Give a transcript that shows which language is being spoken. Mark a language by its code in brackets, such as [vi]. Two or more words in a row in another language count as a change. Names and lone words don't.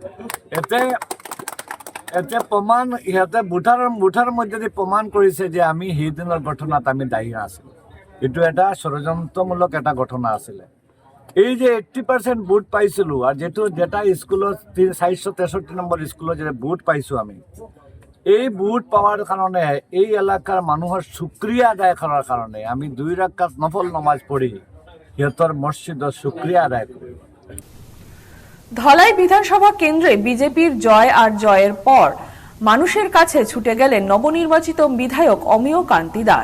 [as] এতিয়া প্ৰমাণ ইহঁতে ভোটাৰৰ মধ্যে প্ৰমাণ কৰিছে যে আমি সেইদিনৰ ঘটনাত আমি দায়ী আছিলোঁ। এইটো এটা ষড়যন্ত্ৰমূলক এটা ঘটনা আছিলে। এই যে 80% ভোট পাইছিলোঁ আৰু যেটা স্কুলত 463 নম্বৰ স্কুলত যে ভোট পাইছোঁ আমি, [bn] এই ভোট পাওয়ার কারণে এই এলাকার মানুষের শুক্রিয়া আদায় করার কারণে আমি 2 রাকাত নফল নামাজ পড়ি [as] সিহঁতৰ মসজিদত [bn] শুক্রিয়া আদায় করি। ধলাই বিধানসভা কেন্দ্রে বিজেপির জয় আর জয়ের পর মানুষের কাছে ছুটে গেলেন নবনির্বাচিত বিধায়ক অমিয় কান্তি দাস।